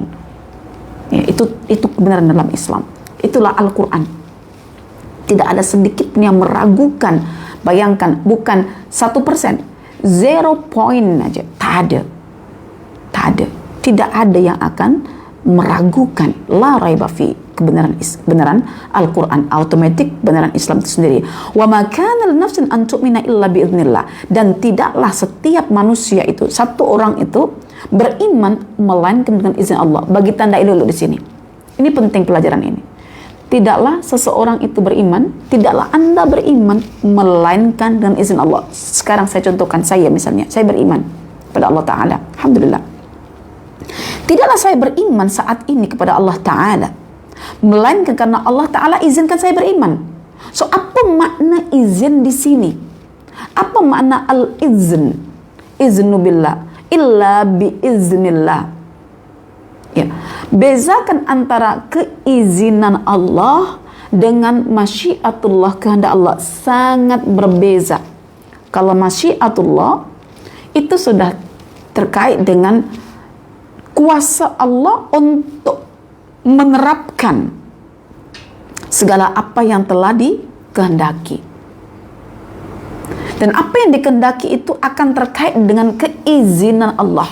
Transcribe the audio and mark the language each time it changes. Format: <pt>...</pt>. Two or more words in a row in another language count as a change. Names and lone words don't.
<id>Ya, itu kebenaran dalam Islam. Itulah Al-Quran. Tidak ada sedikit pun yang meragukan. Bayangkan, bukan 1%, 0 point aja. Tak ada. Tidak ada yang akan meragukan,</id> <ar>la raiba fi,</ar> <id>kebenaran Al-Quran, automatik kebenaran Islam itu sendiri.</id> <ar>Wa ma kana nafsin an tu'mina illa biidznillah,</ar> <id>dan tidaklah setiap manusia itu, satu orang itu beriman melainkan dengan izin Allah. Bagi tanda dulu di sini. Ini penting pelajaran ini. Tidaklah seseorang itu beriman, tidaklah Anda beriman melainkan dengan izin Allah. Sekarang saya contohkan, saya misalnya, saya beriman kepada Allah Ta'ala. Alhamdulillah. Tidaklah saya beriman saat ini kepada Allah Ta'ala melainkan karena Allah Ta'ala izinkan saya beriman. So, apa makna izin di sini? Apa makna al-izn?</id> <ar>Iznu billah, illa biiznillah.</ar> <id>Ya, bezakan antara keizinan Allah dengan masyiatullah, kehendak Allah, sangat berbeza. Kalau masyiatullah itu sudah terkait dengan kuasa Allah untuk menerapkan segala apa yang telah dikehendaki. Dan apa yang dikehendaki itu akan terkait dengan keizinan Allah.</id>